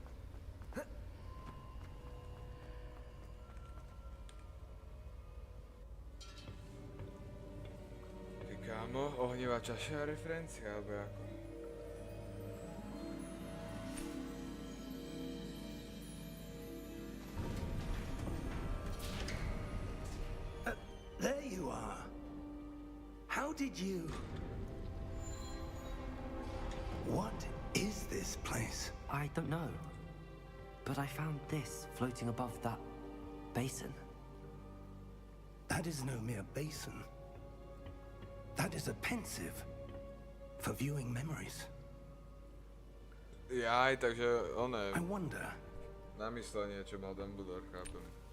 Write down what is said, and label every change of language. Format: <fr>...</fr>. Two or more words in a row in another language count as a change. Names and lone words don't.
<sk>Ty kámo, ohnivá čaša a referencia, alebo ako?</sk> <en>There you are. How did you... What is this place? I don't know. But I found this floating above that basin. That is no mere basin. That is a pensive for viewing memories.</en> <sk>Jaj, takže</sk> <en>I wonder.</en> <sk>Namyslenie, čo mal Dumbledore, chápem.</sk>